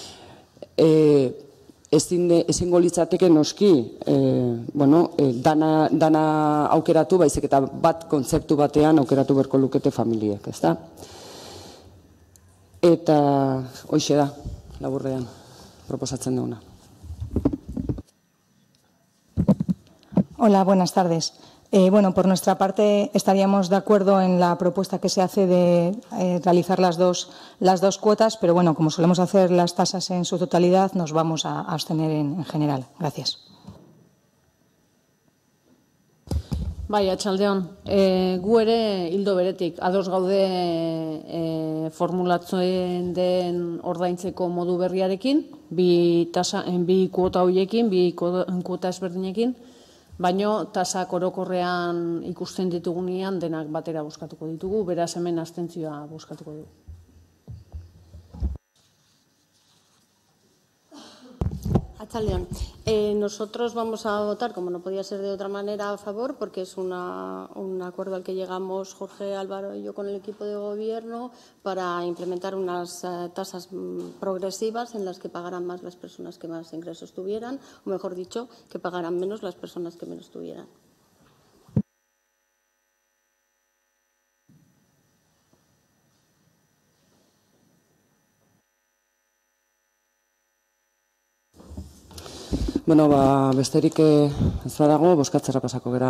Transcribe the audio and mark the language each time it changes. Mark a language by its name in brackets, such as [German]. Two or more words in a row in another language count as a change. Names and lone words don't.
[Basque] Ezingo litzateke noski dana aukeratu, baizik eta bat kontzeptu batean aukeratu berko lukete familiek, ezta? Eta hoxe da, laburrean, proposatzen duguna. [Spanish] Hola, buenas tardes. Por nuestra parte estaríamos de acuerdo en la propuesta que se hace de realizar las dos cuotas, pero como solemos hacer las tasas en su totalidad, nos vamos a abstener en general. Gracias. [Basque] Bai, atxaldeon. Gu ere hildo beretik ados gaude formulatzen den ordaintzeko modu berriarekin, bi kuota horiekin, bi kuota ezberdinekin, baino tasak orokorrean ikusten ditugunean denak batera bozkatuko ditugu, beraz hemen abstentzioa bozkatuko dugu. Atxaldeon. [Spanish] Nosotros vamos a votar, como no podía ser de otra manera, a favor, porque es un acuerdo al que llegamos Jorge, Álvaro y yo con el equipo de gobierno para implementar unas tasas progresivas en las que pagaran más las personas que más ingresos tuvieran, o mejor dicho, que pagaran menos las personas que menos tuvieran. [Basque] Besterik ez badago, bozkatzera pasako gara.